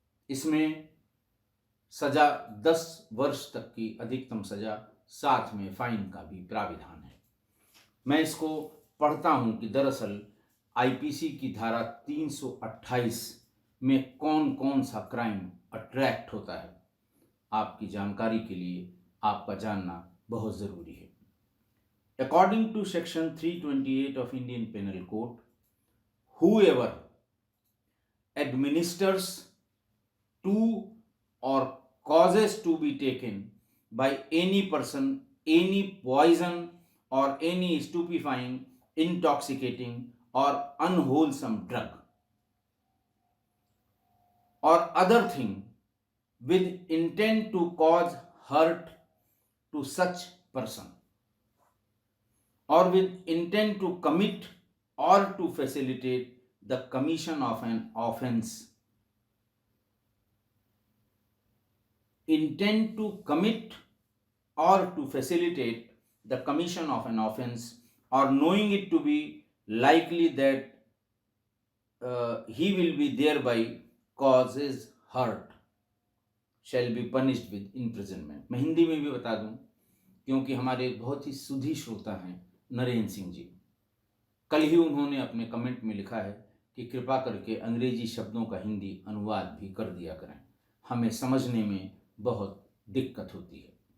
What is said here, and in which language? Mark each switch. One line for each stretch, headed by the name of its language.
Hindi: इसमें सजा 10 वर्ष तक की अधिकतम सजा, साथ में फाइन का भी प्राविधान है। मैं इसको पढ़ता हूं कि दरअसल आईपीसी की धारा 328 में कौन कौन सा क्राइम अट्रैक्ट होता है। आपकी जानकारी के लिए आपका जानना बहुत ज़रूरी है।
English: According to section 328 of Indian Penal Code, whoever administers to or causes to be taken by any person any poison or any stupefying, intoxicating or unwholesome drug or other thing with intent to cause hurt to such person or with intent to commit or to facilitate the commission of an offense. Intent to commit or to facilitate the commission of an offense or knowing it to be likely that he will be thereby causes hurt shall be punished with imprisonment.
Hindi: मैं हिंदी में भी बता दूं, क्योंकि हमारे बहुत ही सुधी श्रोता हैं नरेंद्र सिंह जी। कल ही उन्होंने अपने कमेंट में लिखा है कि कृपा करके अंग्रेजी शब्दों का हिंदी अनुवाद भी कर दिया करें, हमें समझने में बहुत दिक्कत होती है।